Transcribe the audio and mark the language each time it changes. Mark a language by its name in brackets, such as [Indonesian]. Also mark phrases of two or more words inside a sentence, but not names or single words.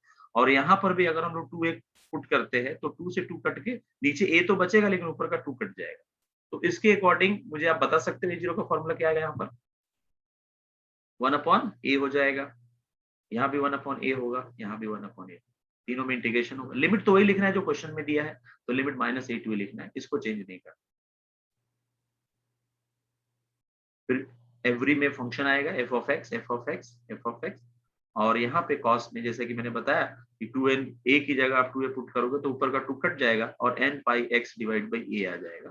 [Hindi] और यहाँ पर भी अगर हम लोग 2a पुट करते हैं तो 2 से 2 कट के नीचे a तो बचेगा लेकिन ऊपर का 2 कट जाएगा। तो इसके अकॉर्डिंग मुझे आप बता सकते हैं a0 का फॉर्मूला क्या आएगा, यहाँ पर 1/a हो जाएगा, यहाँ भी 1/a होगा, यहाँ भी 1/a, तीनों में इंटीग्रेशन होगा। लिमिट तो वही लिखना है जो क्वेश्चन में दिया है, तो लिमिट -a to a लिखना है, इसको चेंज नहीं करना। फिर एवरी में फंक्शन आएगा f(x), और यहाँ पे कॉस में जैसे कि मैंने बताया कि 2n a की जगह आप 2a पुट करोगे तो ऊपर का 2 कट जाएगा और n पाई x [English] divide by [Hindi] a आ जाएगा।